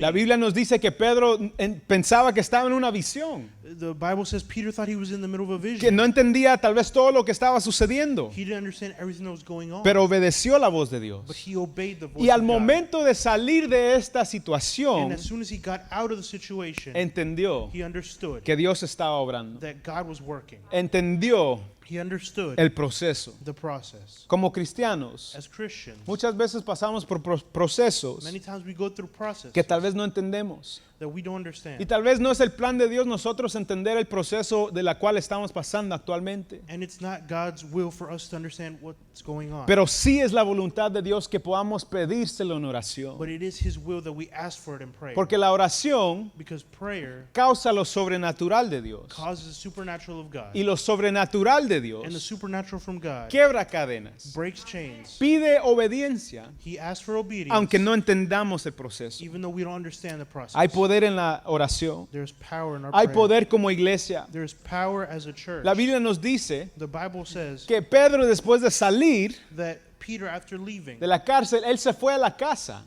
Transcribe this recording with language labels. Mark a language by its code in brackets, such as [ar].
[es] La Biblia nos dice que Pedro pensaba que estaba en una visión, [en] The Bible says Peter thought he was in the middle of a [es] que [en] vision. [es] no entendía tal vez todo lo que estaba sucediendo, [en] He didn't understand everything that was going on, [es] pero obedeció la voz de Dios. [en] but he obeyed the voice [es] Y al [en] of God. [es] momento de salir de esta [en] And [es] situación, [en] as soon as he got out of the situation, [es] entendió [en] he understood [es] que Dios estaba obrando. [en] that God was working. [es] Entendió [en] He understood [es] el proceso. [en] the process. [es] Como cristianos, [en] As Christians, [es] muchas veces pasamos por procesos [en] many times we go through processes [es] que tal vez no entendemos. [en] that we don't [es] Y [en] understand. [es] tal vez no es el plan de Dios nosotros entender el proceso de la cual estamos pasando actualmente. [en] And it's not God's will for us to understand what's going on. [es] Pero sí es la voluntad de Dios que podamos pedírselo en oración. [en] But it is His will that we ask for it in prayer. [es] Porque la oración [en] Because prayer [es] causa lo sobrenatural de Dios. [en] causes the supernatural of God. [es] Y lo sobrenatural de [en] And the [es] Dios [en] supernatural from God [es] quiebra cadenas. [en] breaks chains. [es] Pide obediencia, [en] He asks for obedience, [es] aunque no entendamos el proceso. [en] even though we don't understand the process. [es] Hay poder en la oración. [en] There's power in our [es] Hay [en] prayer. [es] poder como iglesia. [en] There's power as a church. [es] La Biblia nos dice [en] The Bible says [es] que Pedro, después de salir, [en] that Peter, after leaving, [es] de la cárcel, él se fue a la casa